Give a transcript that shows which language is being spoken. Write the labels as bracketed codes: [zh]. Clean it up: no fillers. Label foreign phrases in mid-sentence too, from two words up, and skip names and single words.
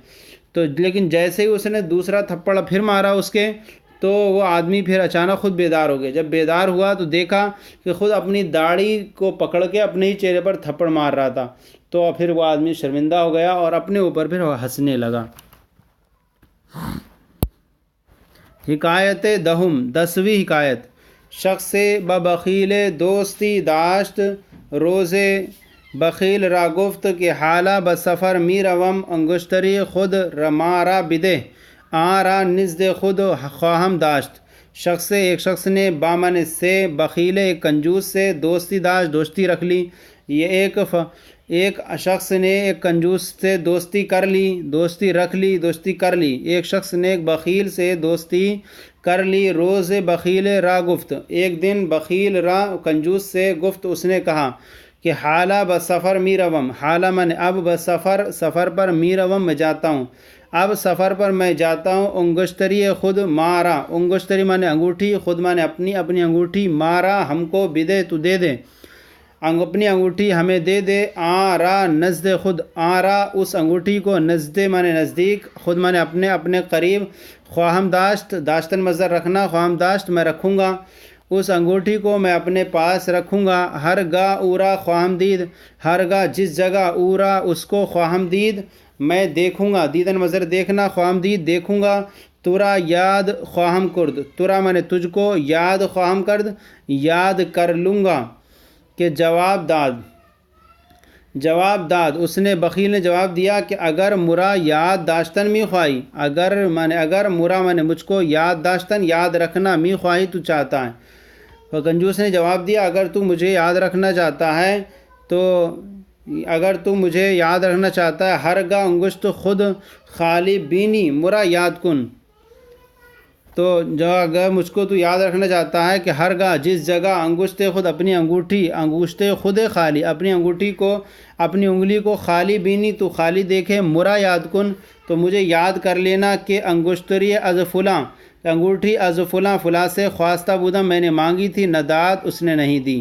[ur] تو لیکن جیسے ہی اس نے دوسرا تھپڑ پھر مارا اس کے، تو وہ آدمی پھر اچانک خود بیدار ہو گیا۔ جب بیدار ہوا تو دیکھا کہ خود اپنی داڑھی کو پکڑ کے اپنے ہی چہرے پر تھپڑ مار رہا تھا، تو پھر وہ آدمی شرمندہ ہو گیا اور اپنے اوپر پھر ہنسنے لگا۔ [fa] حکایت دہم، [ur] 10ویں حکایت۔ [fa] شخص ببخیل دوستی داشت، روز بخیل را گفت کہ حالہ بسفر می روم، انگشتری خود مارا بدے آرا نزد خود خواہم داشت۔ [ur] ایک شخص نے بامن سے، بخیل ایک کنجوس سے، [fa] دوستی داشت [ur] دوستی رکھ لی۔ یہ ایک شخص نے ایک کنجوس سے دوستی کر لی، دوستی رکھ لی، دوستی کر لی۔ ایک شخص نے ایک بخیل سے دوستی کر لی۔ [fa] روز بخیل را گفت، [ur] ایک دن [fa] بخیل را [ur] کنجوس سے گفت، اس نے کہا کہ [fa] حالہ بسفر می روم، [ur] حالہ من اب، بسفر سفر پر، [fa] می روم [ur] میں جاتا ہوں، اب سفر پر میں جاتا ہوں۔ [fa] انگشتری خود مارا، [ur] انگشتری مانے انگوٹھی، خود مانے اپنی انگوٹھی، مارا ہم کو، بدے تو دے دے، اپنی انگوٹھی ہمیں دے دے۔ [fa] آرا نزد خود، [ur] آرا اس انگوٹھی کو، نزد مانے نزدیک، خود مانے اپنے قریب، [fa] خواہم داشت، [ur] داشتن مصدر رکھنا، [fa] خواہم داشت [ur] میں رکھوں گا، اس انگوٹھی کو میں اپنے پاس رکھوں گا۔ [fa] ہرگاہ اورا خواہم دید، [ur] ہرگاہ جس جگہ، اورا اس کو، [fa] خواہم دید [ur] میں دیکھوں گا، دیدن مصدر دیکھنا، [fa] خواہم دید [ur] دیکھوں گا۔ [fa] ترا یاد خواہم کرد، [ur] ترا مانے تجھ کو، [fa] یاد خواہم کرد [ur] یاد کر لوں گا، کہ [fa] جواب داد [ur] اس نے، بخیل نے جواب دیا کہ [fa] اگر مرا یاد داشتن می خواہی، اگر مرا [ur] مانے مجھ کو، [fa] یاد داشتن [ur] یاد رکھنا، [fa] می خواہی [ur] تو چاہتا ہے۔ تو کنجوس نے جواب دیا اگر تو مجھے یاد رکھنا چاہتا ہے تو، اگر تو مجھے یاد رکھنا چاہتا ہے، [fa] ہرگاہ انگشت خود خالی بینی مرا یاد کن، [ur] تو جو اگر مجھ کو تو یاد رکھنا چاہتا ہے کہ ہرگاہ جس جگہ، [fa] انگشت خود [ur] اپنی انگوٹھی، [fa] انگشت خود خالی [ur] اپنی انگوٹھی کو، اپنی انگلی کو، [fa] خالی بینی [ur] تو خالی دیکھے، [fa] مرا یاد کن [ur] تو مجھے یاد کر لینا، کہ [fa] انگشتری از فلاں، [ur] انگوٹھی [fa] از فلاں [ur] فلاں سے، [fa] خواستہ بودم [ur] میں نے مانگی تھی، ندات اس نے نہیں دی۔